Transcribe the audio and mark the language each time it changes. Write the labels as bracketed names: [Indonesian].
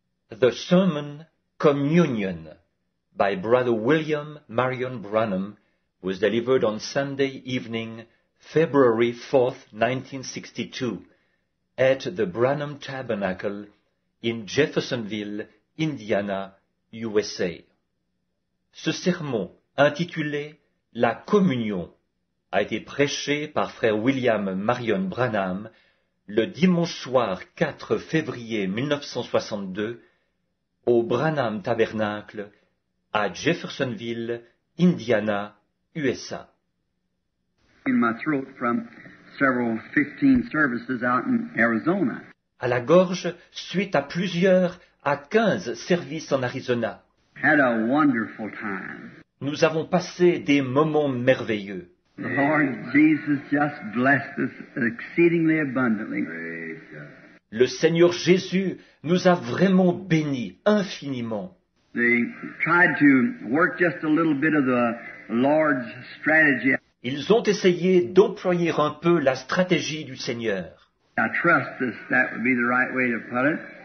[English] The Sermon Communion by Brother William Marion Branham was delivered on Sunday evening, February 4th, 1962, at the Branham Tabernacle in Jeffersonville, Indiana, USA. [French] Ce sermon, intitulé « La communion », a été prêché par frère William Marion Branham le dimanche soir 4 février 1962 au Branham Tabernacle à Jeffersonville, Indiana, USA. [English] In my throat from several 15 services out in Arizona. [French] À la gorge, suite à 15 services en Arizona. [English] Had a wonderful time. [French] Nous avons passé des moments merveilleux. [English] The Lord Jesus just blessed us exceedingly abundantly. [French] Le Seigneur Jésus nous a vraiment bénis infiniment. [English] They tried to work just a little bit of the Lord's strategy. [French] Ils ont essayé d'employer un peu la stratégie du Seigneur. [English] I trust that would be the right way to put it.